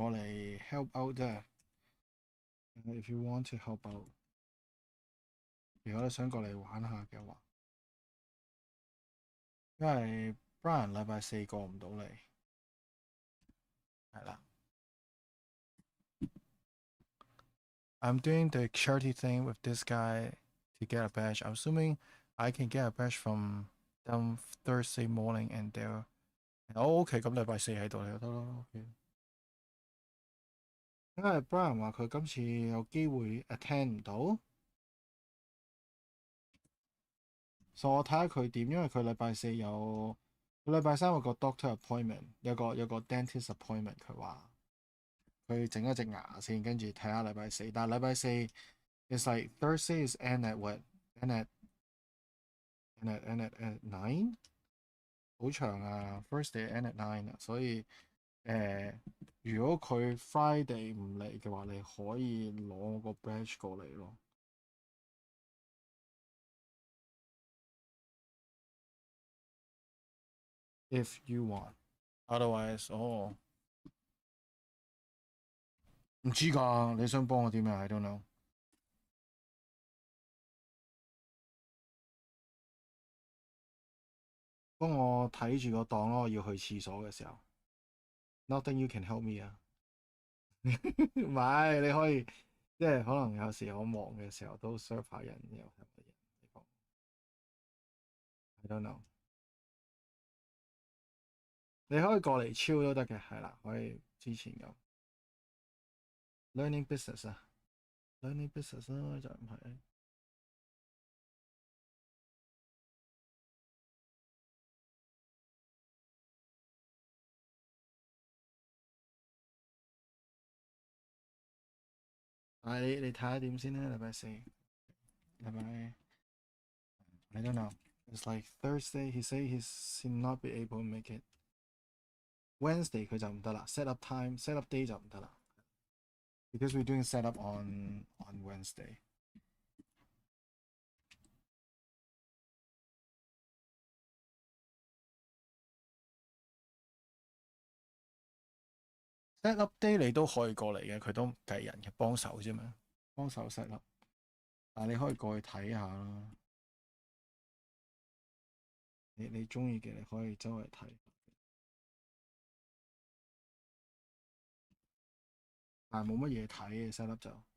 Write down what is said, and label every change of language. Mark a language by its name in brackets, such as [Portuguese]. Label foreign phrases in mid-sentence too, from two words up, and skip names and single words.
[English] 過嚟 help out 啫？If you want to help out， [Cantonese] 如果你想過嚟玩下嘅話，因為 Brian 禮拜4過唔到嚟，係啦。 [English] I'm doing the charity thing with this guy to get a badge. I'm assuming I can get a badge from them Thursday morning and there. [Cantonese] OK， 咁禮拜4喺度就得咯。因為 Brian 話佢今次有機會 attend 唔到，所以我睇下佢點，因為佢禮拜4有，佢禮拜3有個 [English] doctor appointment， [Cantonese] 有個 [English] dentist appointment。 [Cantonese] 佢話佢整一隻牙先，跟住睇下禮拜4。但係禮拜4 [English] is like Thursday is end at what? End at 9？ [Cantonese] 好長啊 ， [English] first day end at 9 [Cantonese] 啊，所以如果佢 Friday 唔嚟嘅話，你可以攞我個 badge 過嚟咯。 [English] If you want， otherwise， [Cantonese] 唔知㗎，你想幫我點啊 ？ [English] I don't know。 [Cantonese] 幫我睇住個檔咯，我要去廁所嘅時候。 [English] Nothing you can help me [Cantonese] 啊。唔係，你可以，即係可能有時我忙嘅時候都 serve 下人，又係乜嘢？你講 [English] I don't know。 [Cantonese] 你可以過嚟超都得嘅，係啦，可以之前咁。 [English] Learning business [Cantonese] 啊 ， [English] learning business [Cantonese] 啦，就唔係。你睇下點先啦，禮拜4，禮拜 [English] I don't know。 It's like Thursday. He say he'll not be able to make it. [Cantonese] Wednesday 佢就唔得啦 ， [English] set up time、set up day [Cantonese] 就唔得啦。 [English] Because we're doing set up on Wednesday。 set up day [Cantonese] 你都可以過嚟嘅，佢都計人嘅幫手啫嘛，幫手 [English] set up。 [Cantonese] 但係你可以過去睇下啦。你中意嘅你可以周圍睇，但係冇乜嘢睇嘅 [English] set up [Cantonese] 就。